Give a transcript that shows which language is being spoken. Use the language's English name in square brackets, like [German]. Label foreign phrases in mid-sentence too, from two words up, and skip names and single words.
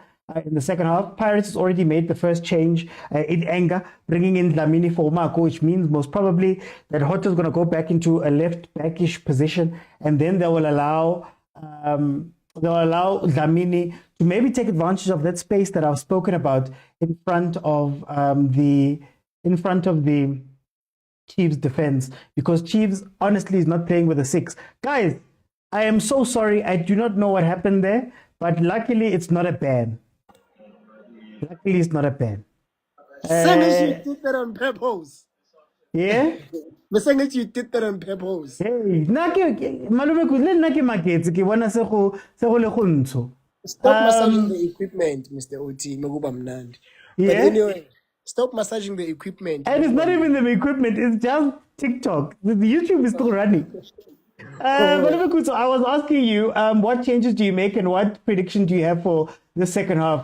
[English] In the second half, Pirates has already made the first change in anger, bringing in Dlamini for Marco, which means most probably that Hotto is going to go back into a left backish position, and then they will allow Dlamini to maybe take advantage of that space that I've spoken about in front of the Chiefs defense, because Chiefs honestly is not playing with a 6. Guys, I am so sorry. I do not know what happened there, but luckily it's not a ban. Luckily, it's not a ban. Saying that you did that on purpose. Yeah? But saying that you did that on purpose. [Northern Sotho] Hey, malume magetse ke bona se go le go ntsho. [English] Stop massaging the equipment, Mr. [Zulu] OT. Maguba mnandi. But [English] Yeah? anyway, stop massaging the equipment. And it's not even the equipment, it's just TikTok. The YouTube is still running. Malume Kutso, I was asking you, what changes do you make and what prediction do you have for the second half?